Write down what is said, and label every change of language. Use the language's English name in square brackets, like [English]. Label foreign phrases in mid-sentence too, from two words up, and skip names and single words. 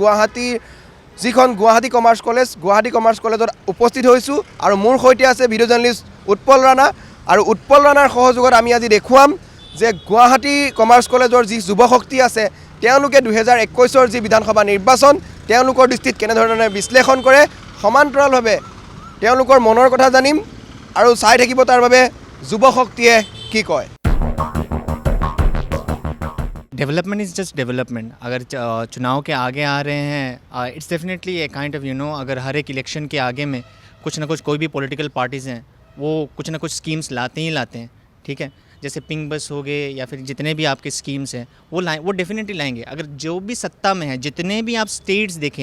[Assamese] গুৱাহাটীৰ যিখন গুৱাহাটী কমাৰ্চ কলেজত উপস্থিত হৈছোঁ আৰু মোৰ সৈতে আছে [English] video journalist [Assamese] উৎপল ৰাণা আৰু উৎপল ৰাণাৰ সহযোগত আমি আজি দেখুৱাম যে গুৱাহাটী কমাৰ্চ কলেজৰ যি যুৱ শক্তি আছে তেওঁলোকে 2021 যি বিধানসভা নিৰ্বাচন তেওঁলোকৰ দৃষ্টিত কেনেধৰণে বিশ্লেষণ কৰে সমান্তৰালভাৱে তেওঁলোকৰ মনৰ কথা জানিম আৰু চাই থাকিব তাৰ বাবে যুৱ শক্তিয়ে কি কয় [English] development is just development [Hindi] अगर चुनाव के आगे आ रहे हैं [English] it's definitely a kind of [Hindi] अगर हर एक इलेक्शन के आगे में कुछ ना कुछ कोई भी [English] political parties [Hindi] हैं वो कुछ ना कुछ स्कीम्स लाते हैं ठीक है जैसे [English] pink bus [Hindi] हो गए या फिर जितने भी आपके स्कीम्स हैं वो डेफिनेटली लाएंगे अगर जो भी सत्ता में है जितने भी आप स्टेट्स देखें